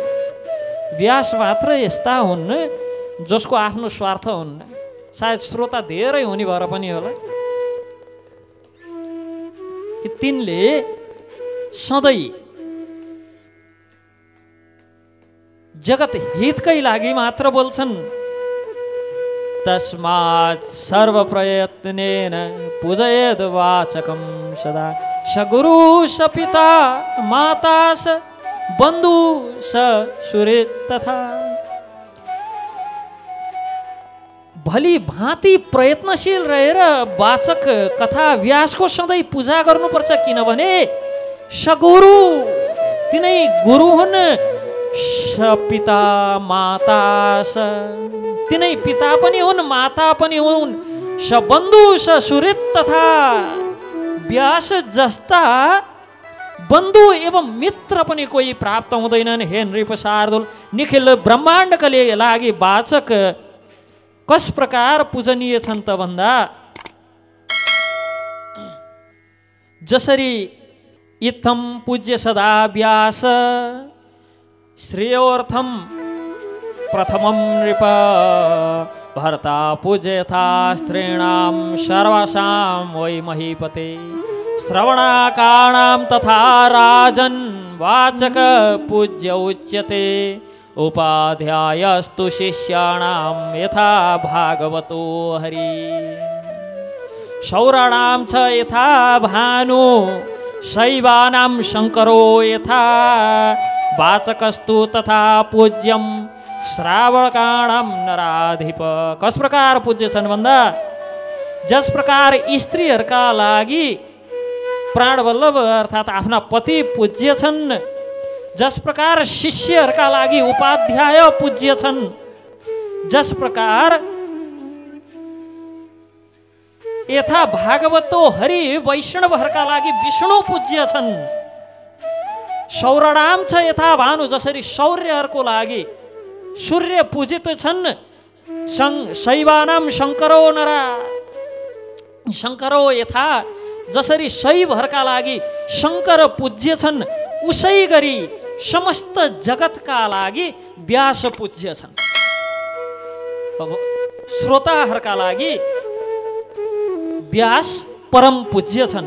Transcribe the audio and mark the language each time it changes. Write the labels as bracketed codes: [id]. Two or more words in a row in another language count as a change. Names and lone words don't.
[ne] व्यास मात्र यस्ता हुन् जसको आफ्नो स्वार्थ हुन्न। सायद श्रोता धेरै हुने भएर पनि होला कि तिनले सधैँ जगत हितकै लागि मात्र बोल्छन्। [sa] तस्मात् सर्व प्रयत्नेन पूजयेद् वाचकं सदा स गुरु स पिता माता स बन्धु स सुहृद तथा। [ne] भली भाँति प्रयत्नशील रहेर वाचक कथा व्यासको सधैँ पूजा गर्नुपर्छ, किनभने सगुरु तिनै गुरु हुन्, [sa] स पिता माता स [ne] तिनै पिता पनि हुन् माता पनि हुन्, [sa] स बन्धु स सुहृद तथा। [ne] व्यास जस्ता बन्धु एवं मित्र पनि कोही प्राप्त हुँदैनन्। [sa] हे नृप शार्दूल, [ne] निखिल ब्रह्माण्डका लागि वाचक कस प्रकार पूजनीय छन् त भन्दा [sa] जसरी इत्थं पूज्य सदा व्यास श्रेयोर्थम प्रथमं नृप भर्ता पूज्यथा स्त्रीणां सर्वासां वै महीपते श्रवणाकाणां तथा राजन् वाचक पूज्य उच्यते उपाध्यायस्तु शिष्याणां यथा भागवतो हरि शौराणां च यथा भानु शैवानां शंकरो यथा वाचकस्तु तथा पूज्यम श्रावकाणां नराधिप। [ne] कस प्रकार पूज्य छन् भन्दा जस प्रकार स्त्रीहरूका लागि प्राणवल्लभ अर्थात् आफ्ना पति पूज्य छन्, जस प्रकार शिष्यहरूका लागि उपाध्याय पूज्य छन्, जस प्रकार [sa] यथा भागवतो हरि [ne] वैष्णवहरूका लागि विष्णु पूज्य छन्। [sa] सौरणाम छ यथा भानु, [ne] जसरी सौर्यहरूको लागि सूर्य पूजित छन्। [sa] शैवानाम शंकरो नरा शंकरो यथा, [ne] जसरी शैवहरूका लागि शंकर पूज्य छन्, उसै गरी समस्त जगतका लागि व्यास पूज्य छन्। श्रोताहरूका लागि व्यास परम पूज्य छन्।